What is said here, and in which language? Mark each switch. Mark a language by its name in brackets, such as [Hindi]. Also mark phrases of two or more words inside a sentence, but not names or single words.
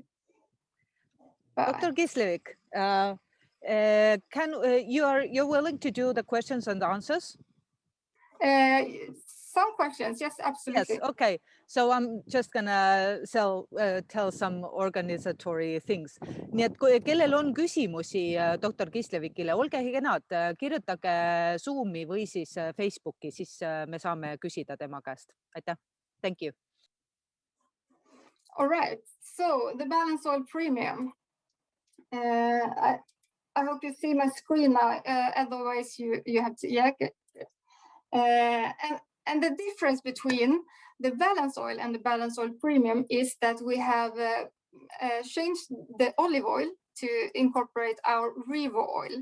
[English] Dr. Gisslevik, you're willing to do the questions and answers? Some questions, yes, absolutely. Yes, okay. So I'm just gonna tell some organizatory things. [Estonian] Nii et kui kellel on küsimusi doktor Gislevikile, olge kenad, kirjutage Zoomi või siis Facebooki, siis me saame küsida tema käest. Aitäh. [English] Thank you. All right, so the balance oil premium. I hope you see my screen now, otherwise you have to, yeah, good. And the difference between the balance oil and the balance oil premium is that we have changed the olive oil to incorporate our Revo oil.